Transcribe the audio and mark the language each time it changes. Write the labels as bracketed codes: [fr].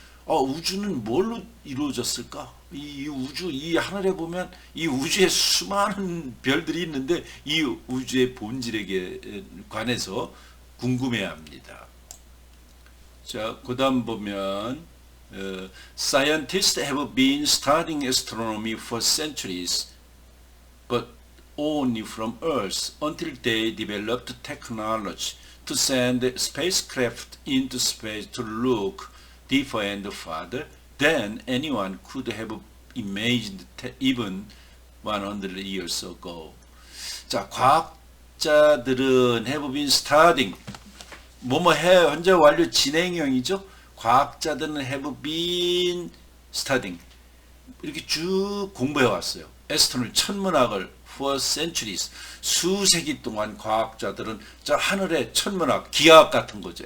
[ko] 우주는 뭘로 이루어졌을까? 이 우주, 이 하늘에 보면 이 우주에 수많은 별들이 있는데 이 우주의 본질에 관해서 궁금해합니다. 자, 그다음 보면 [en] Scientists have been studying astronomy for centuries, but only from Earth until they developed technology to send spacecraft into space to look deeper and farther than anyone could have imagined even 100 years ago. [ko] 자, 과학자들은 [en] have been studying [ko] 현재 완료 진행형이죠. 과학자들은 [en] have been studying [ko] 이렇게 쭉 공부해 왔어요. 에스트로노미 천문학을 [en] for centuries [ko] 수세기 동안 과학자들은 저 하늘의 천문학 기하학 같은 거죠.